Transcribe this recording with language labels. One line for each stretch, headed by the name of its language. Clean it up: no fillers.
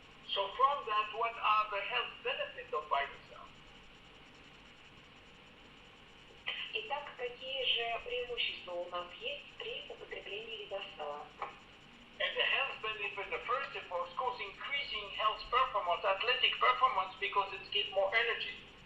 English: So from that, what are the health benefits of VitaCell?
Russian: Итак, какие же преимущества у нас есть при употреблении VitaCell?
English: And the health benefit, the first of course, increasing health performance, athletic performance, because it gives more energy.